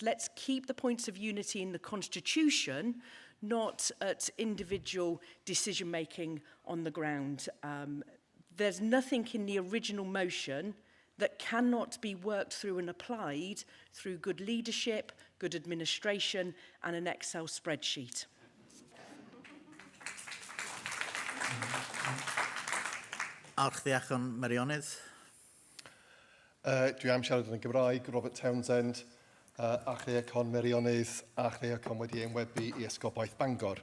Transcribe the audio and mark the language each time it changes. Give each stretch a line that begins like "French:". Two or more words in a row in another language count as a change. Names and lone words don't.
English: Let's keep the points of unity in the Constitution, not at individual decision-making on the ground. There's nothing in the original motion that cannot be worked through and applied through good leadership, good administration, and an Excel spreadsheet. Archdeacon Meirionnydd.
Welsh: Dwi am siarad yn y Gymraeg, Robert Townsend, Archdeacon Meirionnydd, Archdeacon wedi enwebu i Esgobaeth Bangor.